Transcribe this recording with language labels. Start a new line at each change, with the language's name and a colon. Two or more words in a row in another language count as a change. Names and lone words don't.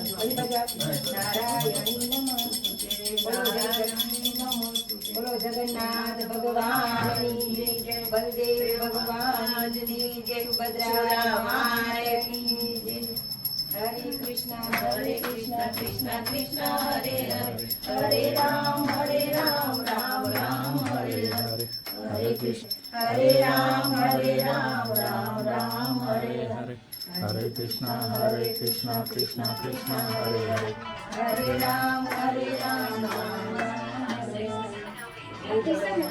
Gujarati: બોલો જગન્નાથ ભગવાનની જય
Sanskrit: બલદેવ ભગવાનની જય
Hindi: सुभद्रा माता की जय
Sanskrit: हरे कृष्ण कृष्ण कृष्ण हरे हरे हरे राम राम राम हरे हरे हरे कृष्ण हरे राम राम राम हरे हरे हरे कृष्णा कृष्ण कृष्ण हरे हरे हरे राम राम राम हरे हरे